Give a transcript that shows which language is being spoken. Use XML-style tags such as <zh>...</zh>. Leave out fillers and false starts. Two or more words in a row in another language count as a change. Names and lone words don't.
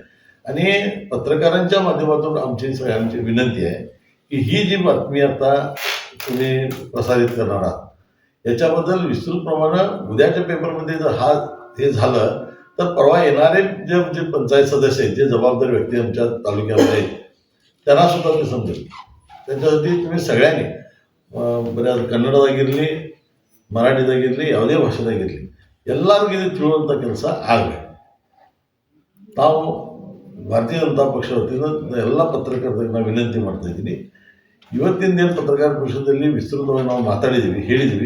<mr>आणि पत्रकारांच्या माध्यमातून आमची सगळ्यांची विनंती आहे की ही जी बातमी आता तुम्ही प्रसारित करणार आहात याच्याबद्दल विस्तृतप्रमाणे उद्याच्या पेपरमध्ये जर हे झालं तर परवा येणारे जे पंचायत सदस्य आहेत, जे जबाबदार व्यक्ती आमच्या तालुक्यामध्ये आहेत, त्यांना सुद्धा ते समजेल. त्याच्यासाठी तुम्ही सगळ्यांनी बऱ्याच</mr> <kn>ಕನ್ನಡದಾಗಿರಲಿ, ಮರಾಠಿದಾಗಿರಲಿ, ಯಾವುದೇ ಭಾಷೆದಾಗಿರಲಿ ಎಲ್ಲರಿಗೂ ಇದು ತಿಳಿಯುವಂಥ ಕೆಲಸ ಆಗಬೇಕು. ನಾವು ಭಾರತೀಯ ಜನತಾ ಪಕ್ಷ ವತಿಯಿಂದ ಎಲ್ಲ ಪತ್ರಕರ್ತರಿಗೆ ನಾವು ವಿನಂತಿ ಮಾಡ್ತಾ ಇದ್ದೀನಿ. ಇವತ್ತಿನ ದಿನ ಪತ್ರಕಾರ ಪರಿಷತ್ತಲ್ಲಿ ವಿಸ್ತೃತವಾಗಿ ನಾವು ಮಾತಾಡಿದ್ದೀವಿ, ಹೇಳಿದ್ದೀವಿ.</kn>